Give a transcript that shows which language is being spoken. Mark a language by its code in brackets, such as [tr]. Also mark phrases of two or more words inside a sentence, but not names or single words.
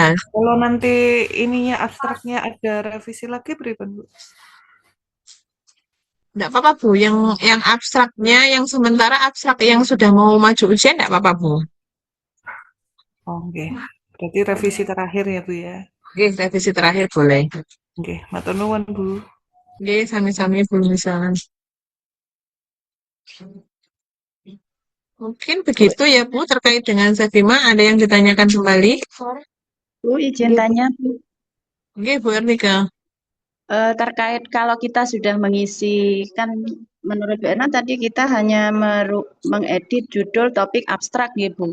[id] kalau nanti ininya abstraknya ada revisi lagi berikan Bu? Enggak apa-apa, Bu. Yang abstraknya, yang sementara abstrak yang sudah mau maju ujian enggak apa-apa, Bu. Oh, oke. Berarti revisi terakhir ya Bu ya? Oke, revisi terakhir boleh. Oke, [jv] matur nuwun Bu. [id] Oke, sami-sami Bu misalnya. Mungkin begitu ya Bu terkait dengan Sevima. Ada yang ditanyakan kembali? Bu, izin tanya, Bu. Oke, Bu Ernika. Terkait kalau kita sudah mengisi, kan menurut Bu Erna tadi kita hanya mengedit judul topik abstrak ya Bu.